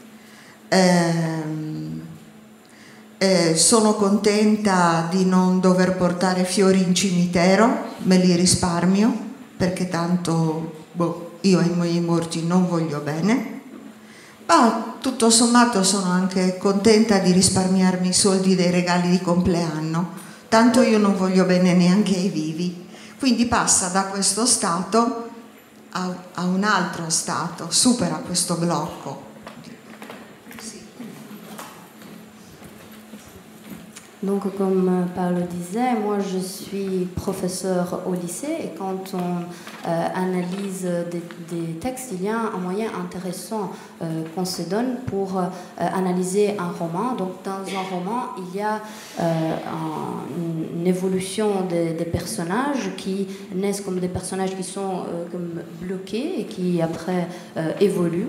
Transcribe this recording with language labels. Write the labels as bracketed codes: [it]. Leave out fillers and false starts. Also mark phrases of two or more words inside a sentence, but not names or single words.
[it] sono contenta di non dover portare fiori in cimitero, me li risparmio perché tanto io ai miei morti non voglio bene, ma tutto sommato sono anche contenta di risparmiarmi i soldi dei regali di compleanno, tanto io non voglio bene neanche ai vivi. Quindi passa da questo stato a un altro stato, supera questo blocco. [fr] Donc, comme Paolo disait, moi je suis professeur au lycée et quand on analyse des textes, il y a un moyen intéressant qu'on se donne pour analyser un roman. Donc, dans un roman, il y a une évolution des personnages qui naissent comme des personnages qui sont comme bloqués et qui après évoluent.